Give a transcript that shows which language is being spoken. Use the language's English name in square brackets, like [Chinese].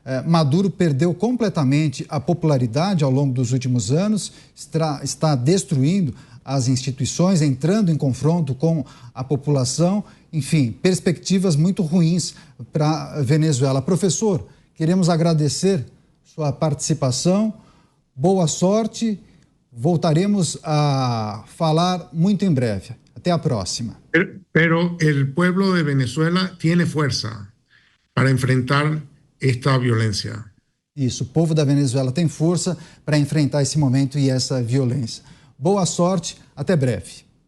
[Portuguese] Maduro perdeu completamente a popularidade ao longo dos últimos anos, está destruindo as instituições, entrando em confronto com a população, enfim, perspectivas muito ruins para a Venezuela. Professor, queremos agradecer sua participação, boa sorte, voltaremos a falar muito em breve. Até a próxima. [Spanish] Pero el pueblo de Venezuela tiene fuerza para enfrentar esta violência. [Portuguese] Isso, o povo da Venezuela tem força para enfrentar esse momento e essa violência. Boa sorte, até breve.